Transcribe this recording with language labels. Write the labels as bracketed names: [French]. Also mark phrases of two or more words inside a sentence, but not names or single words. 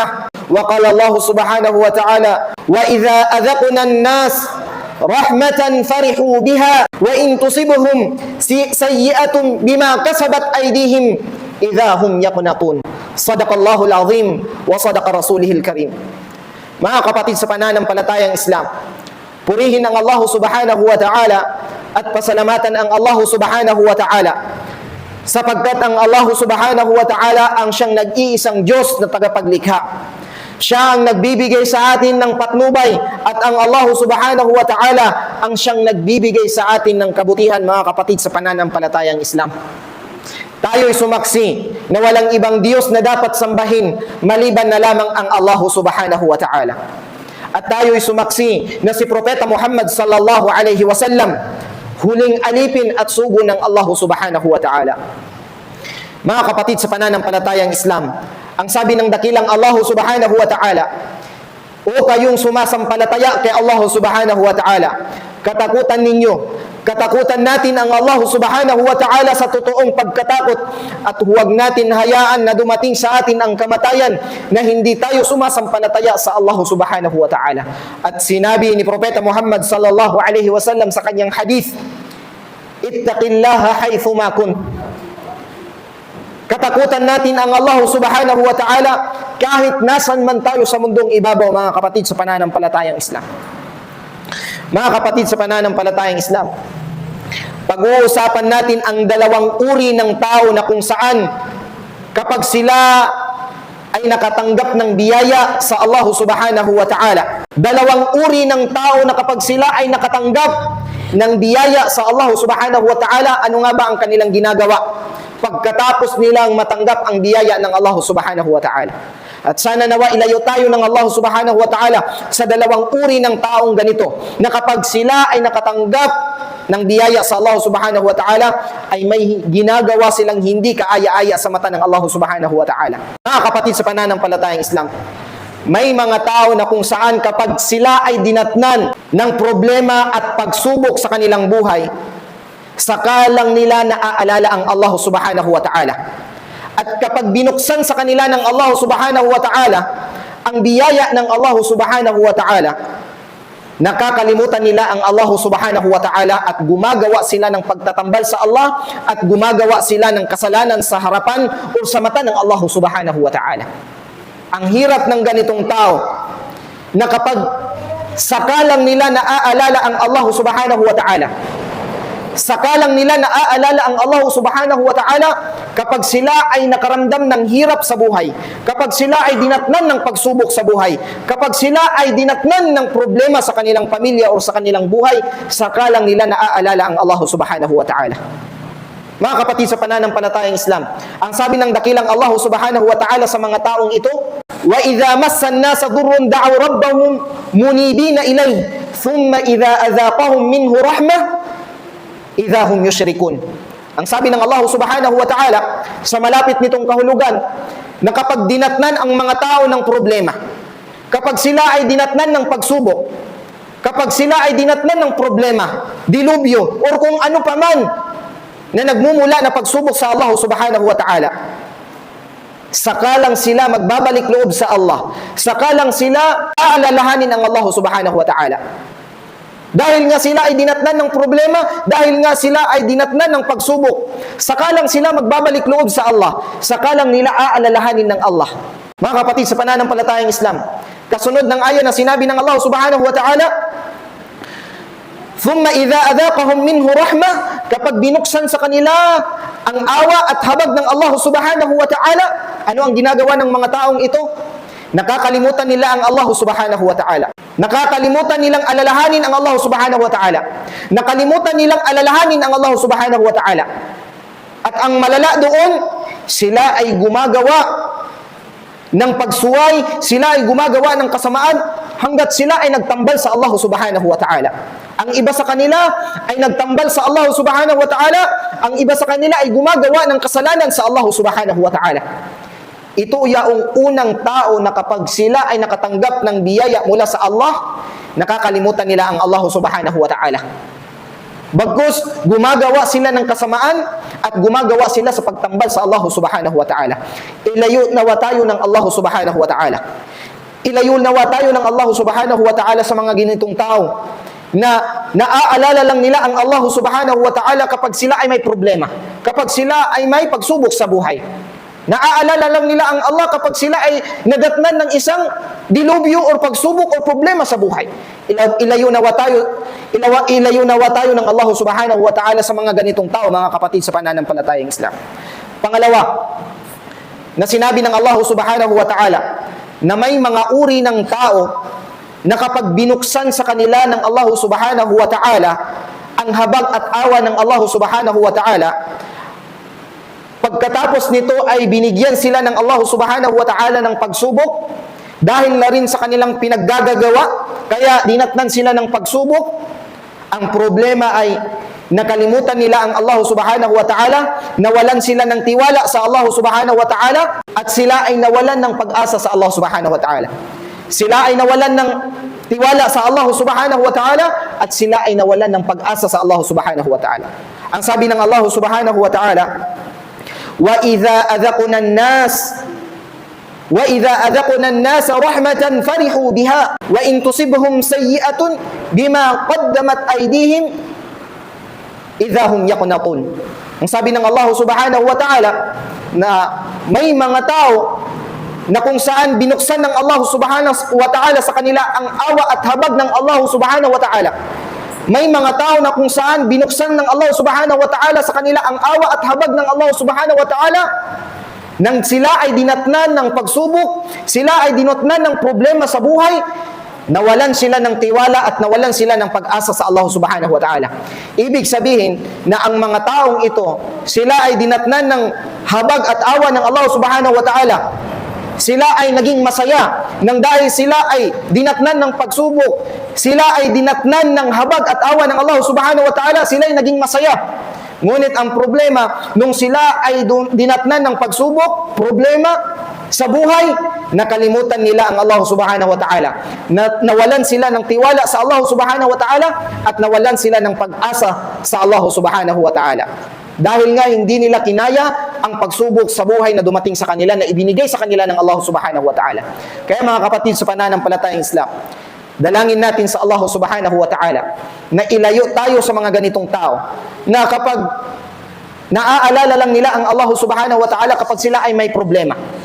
[Arabic] وقال الله سبحانه وتعالى: وإذا أذقنا الناس رحمة فرحوا بها وإن تصبهم سيئة بما كسبت أيديهم إذا هم يقنطون. صدق الله العظيم وصدق رسوله الكريم. [Filipino] Mga kapatid sa pananampalatayang Islam, purihin ang Allah [Arabic] سبحانه وتعالى [Filipino] at pasalamatan ang Allah [Arabic] سبحانه وتعالى, [Filipino] sapagkat ang Allah [Arabic] سبحانه وتعالى [Filipino] ang siyang nag-iisang Diyos na tagapaglikha. Siya ang nagbibigay sa atin ng patnubay at ang Allah [Arabic] سبحانه وتعالى [Filipino] ang siyang nagbibigay sa atin ng kabutihan, mga kapatid sa pananampalatayang Islam. Tayo'y sumaksi na walang ibang Diyos na dapat sambahin maliban na lamang ang Allah [Arabic] سبحانه وتعالى. [Filipino] At tayo'y sumaksi na si Propeta Muhammad [Arabic] صلى الله عليه وسلم [Filipino] huling alipin at sugo ng Allah [Arabic] سبحانه وتعالى. [Filipino] Mga kapatid sa pananampalatayang Islam, ang sabi ng dakilang Allah [Arabic] سبحانه وتعالى: [Filipino] o kayong sumasampalataya kay Allah [Arabic] سبحانه وتعالى, [Filipino] katakutan ninyo, katakutan natin ang Allah [Arabic] سبحانه وتعالى [Filipino] sa totoong pagkatakot, at huwag natin hayaan na dumating sa atin ang kamatayan na hindi tayo sumasampalataya sa Allah [Arabic] سبحانه وتعالى. [Filipino] At sinabi ni Propeta Muhammad [Arabic] صلى الله عليه وسلم [Filipino] sa kanyang hadith: [Arabic] اتق الله حيثما كنت. [Filipino] Katakutan natin ang Allah [Arabic] سبحانه وتعالى [Filipino] kahit nasan man tayo sa mundong ibabaw, mga kapatid sa pananampalatayang Islam. Mga kapatid sa pananampalatayang Islam, pag-uusapan natin ang dalawang uri ng tao na kung saan kapag sila ay nakatanggap ng biyaya sa Allah [Arabic] سبحانه وتعالى. [Filipino] Dalawang uri ng tao na kapag sila ay nakatanggap ng biyaya sa Allah [Arabic] سبحانه وتعالى, [Filipino] ano nga ba ang kanilang ginagawa pagkatapos nilang matanggap ang biyaya ng Allah [Arabic] سبحانه وتعالى? [Filipino] At sana nawa ilayo tayo ng Allah [Arabic] سبحانه وتعالى [Filipino] sa dalawang uri ng taong ganito, na kapag sila ay nakatanggap ng biyaya sa Allah [Arabic] سبحانه وتعالى, [Filipino] ay may ginagawa silang hindi kaaya-aya sa mata ng Allah [Arabic] سبحانه وتعالى. [Filipino] Mga kapatid sa pananampalatayang Islam, may mga tao na kung saan kapag sila ay dinatnan ng problema at pagsubok sa kanilang buhay, sakalang nila naaalala ang Allah [Arabic] سبحانه وتعالى. [Filipino] At kapag binuksan sa kanila ng Allah [Arabic] سبحانه وتعالى [Filipino] ang biyaya ng Allah [Arabic] سبحانه وتعالى, [Filipino] nakakalimutan nila ang Allah [Arabic] سبحانه وتعالى [Filipino] at gumagawa sila ng pagtatambal sa Allah at gumagawa sila ng kasalanan sa harapan o sa mata ng Allah [Arabic] سبحانه وتعالى. [Filipino] Ang hirap ng ganitong tao na kapag sakalang nila naaalala ang Allah [Arabic] سبحانه وتعالى, [Filipino] sakalang nila naaalala ang Allah [Arabic] سبحانه وتعالى [Filipino] kapag sila ay nakaramdam ng hirap sa buhay, kapag sila ay dinatnan ng pagsubok sa buhay, kapag sila ay dinatnan ng problema sa kanilang pamilya o sa kanilang buhay, sakalang nila naaalala ang Allah [Arabic] سبحانه وتعالى. [Filipino] Mga kapatid sa pananampalatayang Islam, ang sabi ng dakilang Allah [Arabic] سبحانه وتعالى [Filipino] sa mga taong ito: [Arabic] وإذا مس الناس ضر دعوا ربهم منيبين إليه ثم إذا أذاقهم منه رحمة إذا هم يشركون. [Filipino] Ang sabi ng Allah [Arabic] سبحانه وتعالى [Filipino] sa malapit nitong kahulugan, na kapag dinatnan ang mga tao ng problema, kapag sila ay dinatnan ng pagsubok, kapag sila ay dinatnan ng problema, dilubyo, or kung ano paman na nagmumula na pagsubok sa Allah [Arabic] سبحانه وتعالى, [Filipino] sakalang sila magbabalik loob sa Allah, sakalang sila aalalahanin ang Allah [Arabic] سبحانه وتعالى. [Filipino] Dahil nga sila ay dinatnan ng problema, dahil nga sila ay dinatnan ng pagsubok, saka lang sila magbabalik loob sa Allah, saka lang nila aalalahanin ng Allah. Mga kapatid sa pananampalatayang Islam, kasunod ng aya na sinabi ng Allah [Arabic] سبحانه وتعالى, "ثم إذا أذاقهم منه رحمة," [Filipino] kapag binuksan sa kanila ang awa at habag ng Allah [Arabic] سبحانه وتعالى, [Filipino] ano ang ginagawa ng mga taong ito? Nakakalimutan nila ang Allah [Arabic] سبحانه وتعالى. [Filipino] Nakakalimutan nilang alalahanin ang Allah [Arabic] سبحانه وتعالى. [Filipino] Nakalimutan nilang alalahanin ang Allah [Arabic] سبحانه وتعالى. [Filipino] At ang malala doon, sila ay gumagawa ng pagsuway, sila ay gumagawa ng kasamaan hanggat sila ay nagtambal sa Allah [Arabic] سبحانه وتعالى. [Filipino] Ang iba sa kanila ay nagtambal sa Allah [Arabic] سبحانه وتعالى, [Filipino] ang iba sa kanila ay gumagawa ng kasalanan sa Allah [Arabic] سبحانه وتعالى. [Filipino] Ito yaong unang tao na kapag sila ay nakatanggap ng biyaya mula sa Allah, nakakalimutan nila ang Allah [Arabic] سبحانه وتعالى. [Filipino] Bagkus, gumagawa sila ng kasamaan at gumagawa sila sa pagtambal sa Allah [Arabic] سبحانه وتعالى. [Filipino] Ilayo nawa tayo ng Allah [Arabic] سبحانه وتعالى. [Filipino] Ilayo nawa tayo ng Allah [Arabic] سبحانه وتعالى [Filipino] sa mga ganitong tao na naaalala lang nila ang Allah [Arabic] سبحانه وتعالى [Filipino] kapag sila ay may problema, kapag sila ay may pagsubok sa buhay. Naaalala lang nila ang Allah kapag sila ay nadatnan ng isang dilubyo o pagsubok o problema sa buhay. Ilayo nawa tayo ng Allah [Arabic] سبحانه وتعالى [Filipino] sa mga ganitong tao, mga kapatid sa pananampalatayang Islam. Pangalawa, na sinabi ng Allah [Arabic] سبحانه وتعالى [Filipino] na may mga uri ng tao na kapag binuksan sa kanila ng Allah [Arabic] سبحانه وتعالى [Filipino] ang habag at awa ng Allah [Arabic] سبحانه وتعالى, [Filipino] pagkatapos nito ay binigyan sila ng Allah [Arabic] سبحانه وتعالى [Filipino] ng pagsubok dahil na rin sa kanilang pinaggagawa, kaya dinatnan sila ng pagsubok. Ang problema ay nakalimutan nila ang Allah [Arabic] سبحانه وتعالى, [Filipino] nawalan sila ng tiwala sa Allah [Arabic] سبحانه وتعالى, [Filipino] at sila ay nawalan ng pag-asa sa Allah [Arabic] سبحانه وتعالى. [Filipino] Sila ay nawalan ng tiwala sa Allah [Arabic] سبحانه وتعالى, [Filipino] at sila ay nawalan ng pag-asa sa Allah [Arabic] سبحانه وتعالى. [Filipino] Ang sabi ng [Arabic] Allah سبحانه وتعالى, وَإِذَا أَذَقْنَا النَّاسَ رَحْمَةً فَرِحُوا بِهَا وَإِن تُصِبْهُمْ سَيِّئَةٌ بِمَا قَدَّمَتْ أَيْدِيهِمْ إِذَا هُمْ يَقْنَطُونَ. [Filipino] Ang sabi ng Allah [Arabic] سبحانه وتعالى [Filipino] na may mga tao na kung saan binuksan ng Allah [Arabic] سبحانه وتعالى [Filipino] sa kanila ang awa at habag ng Allah [Arabic] سبحانه وتعالى. [Filipino] May mga tao na kung saan binuksan ng Allah [Arabic] سبحانه وتعالى [Filipino] sa kanila ang awa at habag ng Allah [Arabic] سبحانه وتعالى, [Filipino] nang sila ay dinatnan ng pagsubok, sila ay dinatnan ng problema sa buhay, nawalan sila ng tiwala at nawalan sila ng pag-asa sa Allah [Arabic] سبحانه وتعالى. [Filipino] Ibig sabihin na ang mga taong ito, sila ay dinatnan ng habag at awa ng Allah [Arabic] سبحانه وتعالى. [Filipino] Sila ay naging masaya nang dahil sila ay dinatnan ng pagsubok, sila ay dinatnan ng habag at awa ng Allah [Arabic] سبحانه وتعالى, [Filipino] sila ay naging masaya. Ngunit ang problema, nung sila ay dinatnan ng pagsubok, problema sa buhay, nakalimutan nila ang Allah [Arabic] سبحانه وتعالى. [Filipino] Nawalan sila ng tiwala sa Allah [Arabic] سبحانه وتعالى [Filipino] at nawalan sila ng pag-asa sa Allah [Arabic] سبحانه وتعالى. [Filipino] Dahil nga hindi nila kinaya ang pagsubok sa buhay na dumating sa kanila, na ibinigay sa kanila ng Allah [Arabic] سبحانه وتعالى. [Filipino] Kaya mga kapatid sa pananampalatayang Islam, dalangin natin sa Allah [Arabic] سبحانه وتعالى [Filipino] na ilayo tayo sa mga ganitong tao na kapag naaalala lang nila ang Allah [Arabic] سبحانه وتعالى [Filipino] kapag sila ay may problema.